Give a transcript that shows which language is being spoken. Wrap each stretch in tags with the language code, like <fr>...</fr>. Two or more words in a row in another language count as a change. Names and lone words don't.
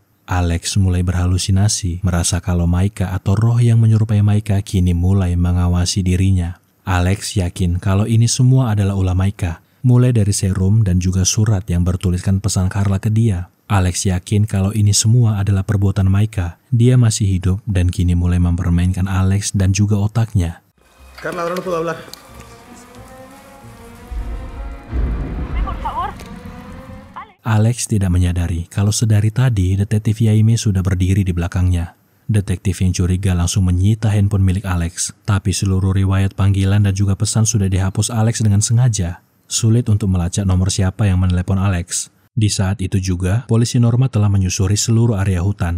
<id>Alex mulai berhalusinasi, merasa kalau Maika atau roh yang menyerupai Maika kini mulai mengawasi dirinya. Alex yakin kalau ini semua adalah ulah Maika, mulai dari serum dan juga surat yang bertuliskan pesan Carla ke dia. Alex yakin kalau ini semua adalah perbuatan Maika. Dia masih hidup dan kini mulai mempermainkan Alex dan juga otaknya.</id> <es>Carla, ahora no puedo hablar.</es> <id>Alex tidak menyadari kalau sedari tadi detektif Jaime sudah berdiri di belakangnya. Detektif yang curiga langsung menyita handphone milik Alex, tapi seluruh riwayat panggilan dan juga pesan sudah dihapus Alex dengan sengaja. Sulit untuk melacak nomor siapa yang menelepon Alex. Di saat itu juga, polisi Norma telah menyusuri seluruh area hutan.</id>